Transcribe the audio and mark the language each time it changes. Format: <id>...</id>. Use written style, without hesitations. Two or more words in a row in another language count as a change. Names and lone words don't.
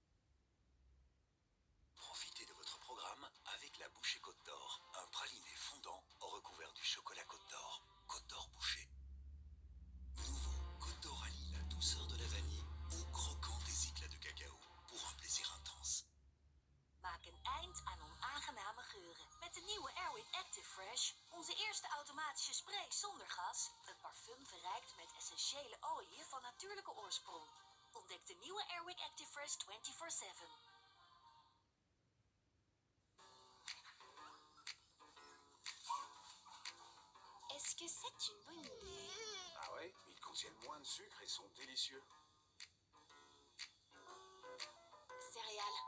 <fr>Profitez de votre programme avec la Bouchée Côte d'Or, un praliné fondant recouvert du chocolat Côte d'Or. Côte d'Or Bouchée. Nouveau, Côte d'Or allie la douceur de la vanille au croquant des éclats de cacao pour un plaisir intense.</fr> <nl>Maak een eind aan onaangename geuren met de nieuwe Airwick Active Fresh. Onze eerste automatische spray zonder gas. Een parfum verrijkt met essentiële oliën van natuurlijke oorsprong. Ontdek de nieuwe Airwick Active Fresh 24/7.</nl> <fr>Est-ce que c'est une bonne idée? Ah ouais, ils contiennent moins de sucre et sont délicieux. Céréales.</fr>